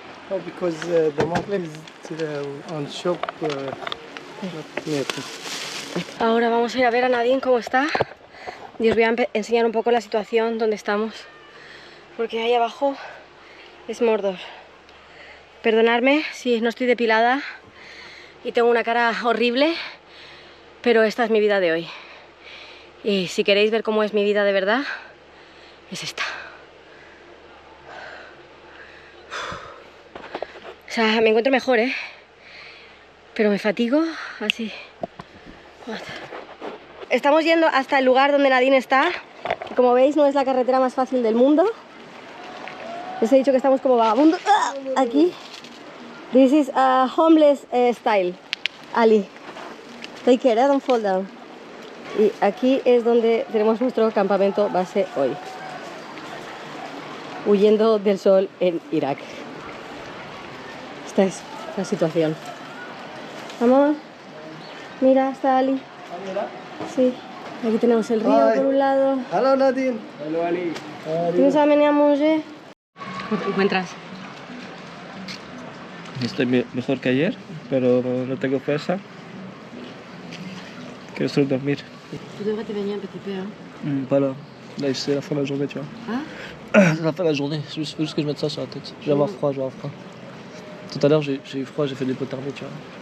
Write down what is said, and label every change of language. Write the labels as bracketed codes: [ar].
[en] Oh, because the market is on shop not near. [es] Ahora vamos a ir a ver a Nadine cómo está. Y os voy a enseñar un poco la situación donde estamos. Porque ahí abajo es Mordor. Perdonadme si no estoy depilada y tengo una cara horrible, pero esta es mi vida de hoy. Y si queréis ver cómo es mi vida de verdad, es esta. O sea, me encuentro mejor, pero me fatigo así. Estamos yendo hasta el lugar donde Nadine está, que como veis no es la carretera más fácil del mundo. Les he dicho que estamos como vagabundos. Aquí. [en] This is a homeless style. Ali, take care, don't fall down. [es] Y aquí es donde tenemos nuestro campamento base hoy. Huyendo del sol en Irak. Esta es la situación. Vamos. Mira, está Ali. Sí. Aquí tenemos el río por un lado. [en] Hello, Nadine. Hello, Ali. [es] ¿Tú nos amenes a manger? ¿Cómo te encuentras? Estoy mejor que ayer, pero no tengo fuerza. Quiero solo dormir. [fr] Tu devrais te baigner un petit peu, hein? Voilà. Là, c'est la fin de la journée, tu vois. Ah? C'est la fin de la journée. Faut juste que je mette ça sur la tête. Je vais avoir froid, Tout à l'heure, j'ai eu froid, j'ai fait de l'hypothermie, tu vois.